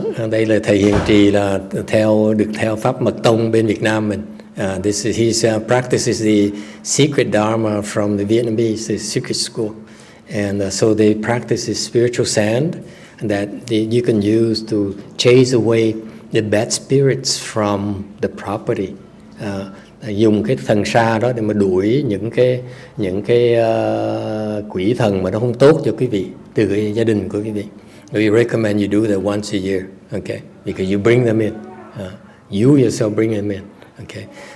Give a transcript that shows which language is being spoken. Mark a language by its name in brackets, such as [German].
[Vietnamese] Đây là thầy Hiền Trì, là được theo pháp mật tông bên Việt Nam mình. [English] This is his practices the secret dharma from the Vietnamese, the secret school, and so they practice this spiritual sand that you can use to chase away the bad spirits from the property. [Vietnamese] Dùng cái thần sa đó để mà đuổi những cái quỷ thần mà nó không tốt cho quý vị từ cái gia đình của quý vị. [English] We recommend you do that once a year, okay? Because you bring them in. You yourself bring them in, okay?